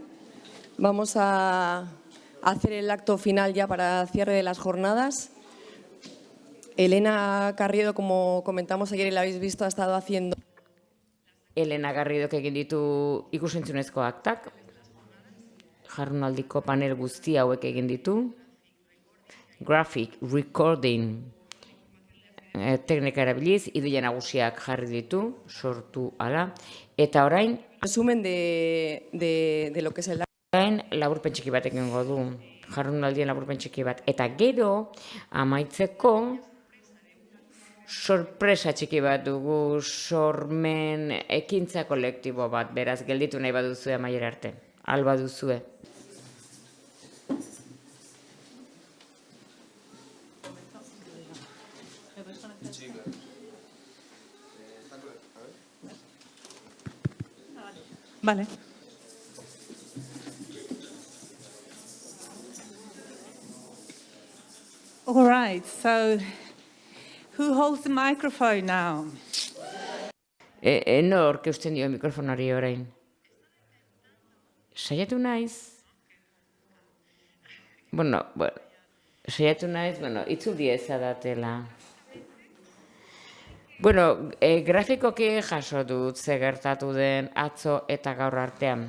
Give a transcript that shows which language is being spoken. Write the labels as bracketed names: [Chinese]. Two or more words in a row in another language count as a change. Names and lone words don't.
[Spanish] Vamos a hacer el acto final ya para cierre de las jornadas. Elena Garrido, como comentamos ayer y la habéis visto, ha estado haciendo... [Basque] Elena Garridok egin ditu ikusentzunezko aktak, jardunaldiko panel guzti hauek egin ditu, [English] graphic recording [Basque] teknika erabiliz, ideia nagusiak jarri ditu, sortu ala, eta orain... [Spanish] Resumen de lo que es el... [Basque] Orain laburpen txiki bat egingo du, jardunaldien laburpen txiki bat, eta gero amaitzeko sorpresa txiki bat dugu, sormen ekintza kolektibo bat, beraz gelditu nahi baduzue amaiera arte, alba duzue. [Spanish] Vale. [English] All right, so who holds the microphone now? [Basque] Nork eusten dio mikrofonari orain. Saiatu naiz? Saiatu naiz, itzuli ezadatela. Grafikoki jaso dut ze gertatu den atzo eta gaur artean.